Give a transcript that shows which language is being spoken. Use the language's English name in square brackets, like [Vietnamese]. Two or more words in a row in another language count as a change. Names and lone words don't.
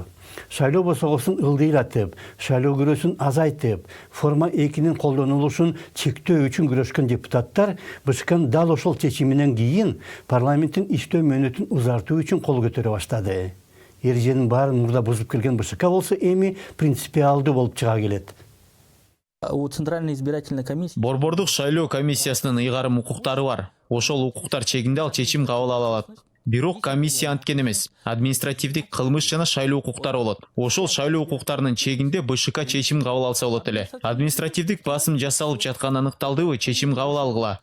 [Kyrgyz] Шайлоо босогосун ылдыйлатып, шайлоо күрөсүн азайтып, форма 2-нин колдонулушун чектөө үчүн күрөшкөн депутаттар БШКнын дал ошол чечиминен кийин парламенттин иштөө мөөнөтүн узартуу үчүн кол көтөрө баштады. Эреженин баарын мурда бузуп келген БШК болсо эми принципиалдуу болуп чыга келет. [Russian] У Центральной избирательной комиссии [Kyrgyz] Борбордук шайлоо комиссиясынын ыйгарым укуктары бар. Ошол укуктар чегинде ал чечим кабыл ала алат. Бирок комиссия анткен эмес. Административдик кылмыш жана шайлоо укуктары болот. Ошол шайлоо укуктарынын чегинде БШК чечим кабыл алса болот эле. Административдик басым жасалып жатканы аныкталдыбы, чечим кабыл алгыла.